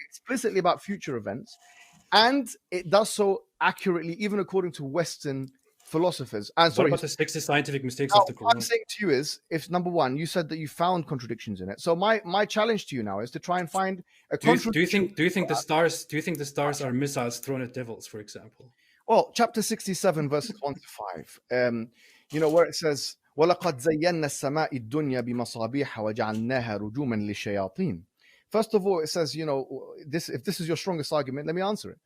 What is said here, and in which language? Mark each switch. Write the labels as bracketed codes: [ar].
[en] explicitly about future events, and it does so accurately even according to Western philosophers. And what about the 60 scientific mistakes of the Quran? What I'm saying to you is, if number 1, you said that you found contradictions in it, so my challenge to you now is to try and find a contradiction. Do you think the stars are missiles thrown at devils, for example? Well, chapter 67, verses 1 to 5, where it says, [ar] وَلَقَدْ زَيَّنَّا السَّمَاءِ الدُّنْيَا بِمَصَابِيحَ وَجَعَلْنَاهَا رُجُومًا لِلشَّيَاطِينَ. [en] First of all, it says, if this is your strongest argument, let me answer it.